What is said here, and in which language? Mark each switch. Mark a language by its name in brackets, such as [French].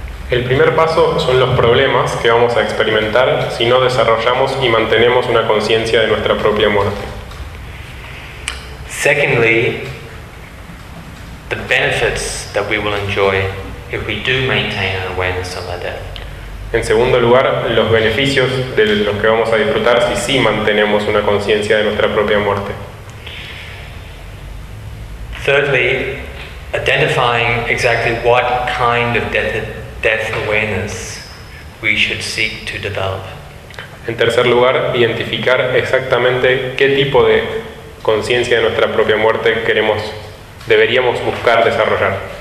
[Spanish] El primer paso son los problemas que vamos a experimentar si no desarrollamos y mantenemos una conciencia de nuestra propia muerte. [English] Secondly, the benefits that we will enjoy if we do maintain an awareness of our death. [Spanish] En segundo lugar, los beneficios de los que vamos a disfrutar si sí mantenemos una conciencia de nuestra propia muerte. [English] Thirdly, identifying exactly what kind of death awareness we should seek to develop. [Spanish] En tercer lugar, identificar exactamente qué tipo de conciencia de nuestra propia muerte deberíamos buscar desarrollar.